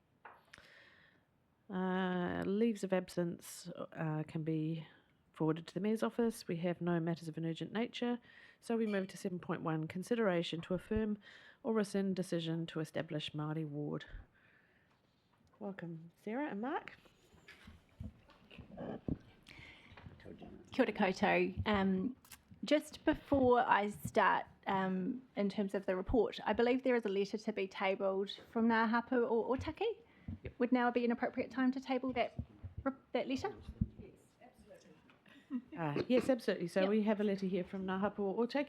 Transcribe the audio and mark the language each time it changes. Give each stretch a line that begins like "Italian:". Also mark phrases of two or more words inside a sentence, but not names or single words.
English: Leaves of absence can be forwarded to the Mayor's office. We have no matters of an urgent nature. So we move to 7.1, consideration to affirm or rescind decision to establish Māori ward. Welcome, Sarah and Mark.
Māori: Kia ora koutou.
English: Just before I start, in terms of the report, I believe there is a letter to be tabled from Ngā Hapu o Taki. Yep. Would now be an appropriate time to table that letter? Yes, absolutely. So Yep. We have a letter here from Ngā Hapu o Taki.